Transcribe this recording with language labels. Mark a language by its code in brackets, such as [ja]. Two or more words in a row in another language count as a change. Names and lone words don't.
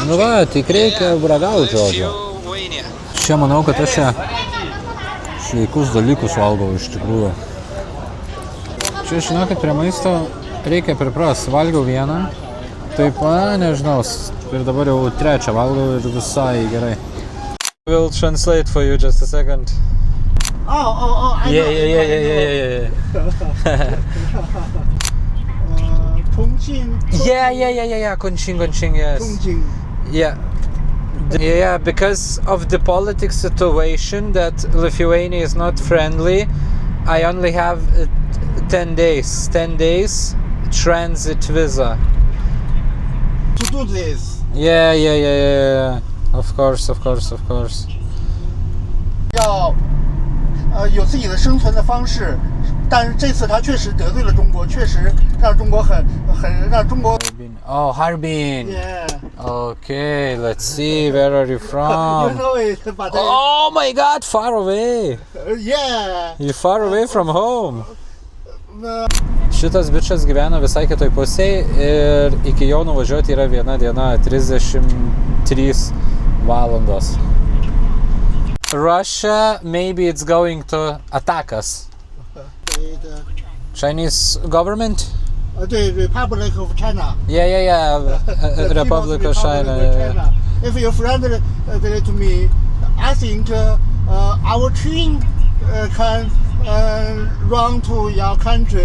[lt] Nu va, tik reikia ragauti, žodžio. Čia manau, kad aš čia sveikus dalykus valgau iš tikrųjų. Čia, žinokit, prie maisto reikia pripras. Valgiau vieną, taip, nežinau, ir dabar jau trečią valgau ir visai gerai. [en] We'll translate for you just a second. I Yeah. Chongqing. Yeah. Chongqing, yes. Chongqing. Yeah, because of the politics situation that Lithuania is not friendly, I only have 10 days transit visa. To do this. Yeah. Of course. [zh] 要有自己的生存的方式，但是这次他确实得罪了中国，确实让中国很让中国。 [en] Oh, Harbin. Yeah. Okay, let's see. Where are you You from? know it, but Oh my God, far away. yeah. You're far away from home. [lt] Šitas bičas gyvena visai kitoj pusėje ir iki jo nuvažiuoti yra 1 diena 33 valandos. [en] Russia, maybe it's going to attack us. Chinese government? The Republic of China. Yeah. Republic of China. Yeah. If you're friendly to me, I think our train can run to your country.